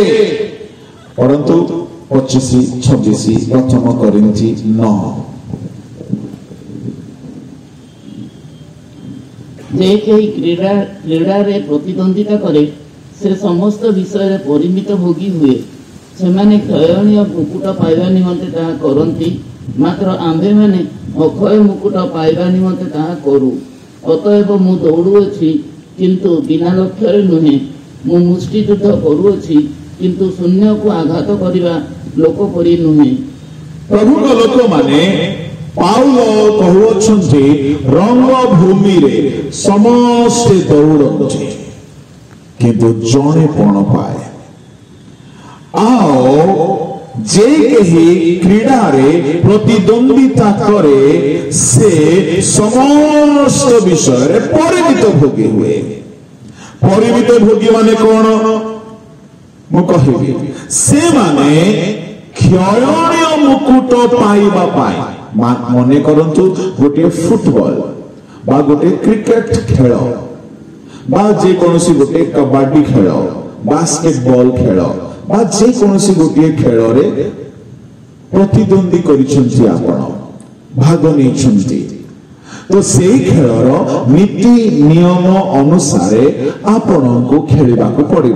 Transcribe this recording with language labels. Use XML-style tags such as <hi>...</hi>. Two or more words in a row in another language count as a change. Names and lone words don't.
<or>ପରନ୍ତୁ 25-26 ପ୍ରଥମ କରିନ୍ଥୀ 9 ଯେ କେହି କ୍ରୀଡ଼ା ରେ ପ୍ରତିଦ୍ୱନ୍ଦ୍ୱିତା କରେ ସେ ସମସ୍ତ ବିଷୟ ରେ ପରିମିତ ଭୋଗୀ ହୁଏ। ସେମାନେ କ୍ଷୟଣୀୟ ମୁକୁଟ ପାଇବା ନିମନ୍ତେ ତାହା କରନ୍ତି, ମାତ୍ର ଆମ୍ଭେ ମାନେ ଅକ୍ଷୟ ମୁକୁଟ ପାଇବା ନିମନ୍ତେ ତାହା କରୁ। ଅତଏବ ମୁଁ ଦୌଡ଼ୁଅଛି କିନ୍ତୁ ବିନା ଲକ୍ଷ୍ୟ ରେ ନୁହେଁ, ମୁଁ ମୁଷ୍ଟିଯୁଦ୍ଧ କରୁଅଛି କିନ୍ତୁ ଶୂନ୍ୟ କୁ ଆଘାତ କରିବା ଲୋକ ପରି ନୁହେଁ। ପ୍ରଭୁ କୁ ଲୋକ ମାନେ ପାଉଲ କହୁଛନ୍ତି ରଙ୍ଗ ଭୂମି ରେ ସମସ୍ତ ଦୌଡ଼ନ୍ତି କିନ୍ତୁ ଜଣେ ପଣ ପାଏ। ଆଉ ଯେ କେହି କ୍ରୀଡ଼ା ରେ ପ୍ରତିଦ୍ୱନ୍ଦ୍ୱିତା କରେ ସେ ସମସ୍ତ ବିଷୟ ରେ ପରିମିତ ଭୋଗୀ ହୁଏ। ପରିମିତ ଭୋଗୀ ମାନେ କଣ ମୁଁ କହିବି, ସେ ମାନେ କ୍ଷୟଣୀୟ ମୁକୁଟ ପାଇବା ପାଇଁ। ମନେ କରନ୍ତୁ ଗୋଟେ ଫୁଟବଲ ବା ଗୋଟେ କ୍ରିକେଟ ଖେଳ ବା ଯେ କୌଣସି ଗୋଟେ କବାଡି ଖେଳ, ବାସ୍କେଟବଲ ଖେଳ ବା ଯେ କୌଣସି ଗୋଟେ ଖେଳ ରେ ପ୍ରତିଦ୍ୱନ୍ଦ୍ୱୀ କରିସନ୍ତି, ଆପଣ ଭାଗ ନେଇସନ୍ତି, ତ ସେହି ଖେଳର ନୀତି ନିୟମ ଅନୁସାରେ ଆପଣଙ୍କୁ ଖେଳିବା କୁ ପଡ଼ିବ।</or>